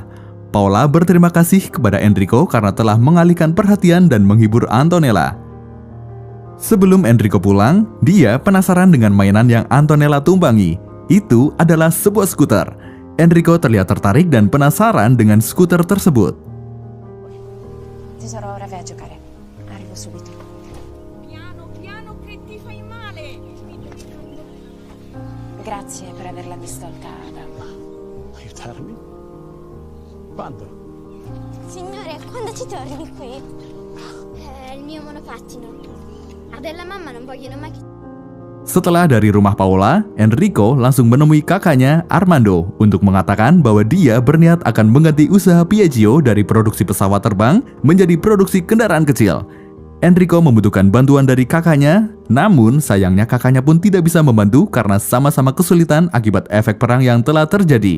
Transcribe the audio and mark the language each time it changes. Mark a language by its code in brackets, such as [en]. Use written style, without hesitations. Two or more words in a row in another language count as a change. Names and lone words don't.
[id] Paula berterima kasih kepada Enrico karena telah mengalihkan perhatian dan menghibur Antonella. Sebelum Enrico pulang, dia penasaran dengan mainan yang Antonella tumpangi. Itu adalah sebuah skuter. Enrico terlihat tertarik dan penasaran dengan skuter tersebut. [it] Tesoro, ora vai a giocare. Arrivo subito. Piano, piano che ti fai male. Grazie per averla distolta, papà. Aiutarmi? Quando? Signore, quando ci torni qui? Il mio monopattino. Adella e mamma non vogliono mai che... [id] Setelah dari rumah Paula, Enrico langsung menemui kakaknya Armando untuk mengatakan bahwa dia berniat akan mengganti usaha Piaggio dari produksi pesawat terbang menjadi produksi kendaraan kecil. Enrico membutuhkan bantuan dari kakaknya, namun sayangnya kakaknya pun tidak bisa membantu karena sama-sama kesulitan akibat efek perang yang telah terjadi.